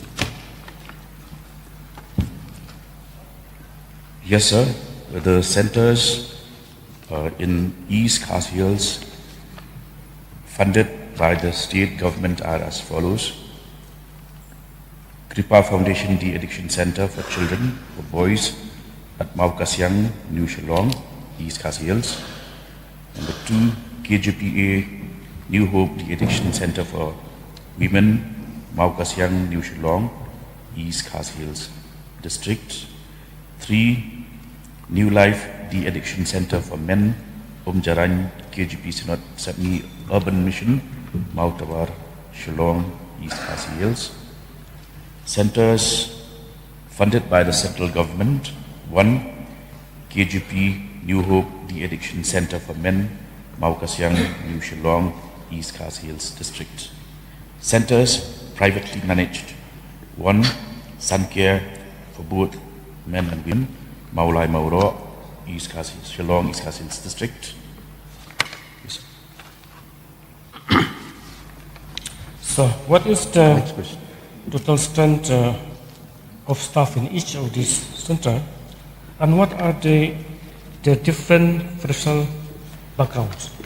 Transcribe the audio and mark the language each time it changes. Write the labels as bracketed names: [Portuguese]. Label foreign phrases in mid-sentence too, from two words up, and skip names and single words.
[English] Yes, sir. The centers in East Khas Hills funded by the state government are as follows. Kripa Foundation De-Addiction Center for Children, for Boys at Mau Kasyang, New Shillong, East Khas Hills. Number 2, KJPA New Hope De-Addiction Center for Women, Mau Kasyang, New Shillong, East Khas Hills District. 3, New Life De-Addiction Center for Men, Jaran, KGP Sinot Sapni Urban Mission, Mau Tawar, Shillong, East Khas Hills. Centers funded by the central government. 1, KGP New Hope De-Addiction Center for Men, Mau Kasyang, New Shillong, East Khas Hills District. Centers privately managed. 1, Suncare for both men and women, Maulai Mauro, East Khas Hills, Shillong, East Khas Hills District. Yes. So, what is the total strength of staff in each of these centers, and what are the different professional backgrounds?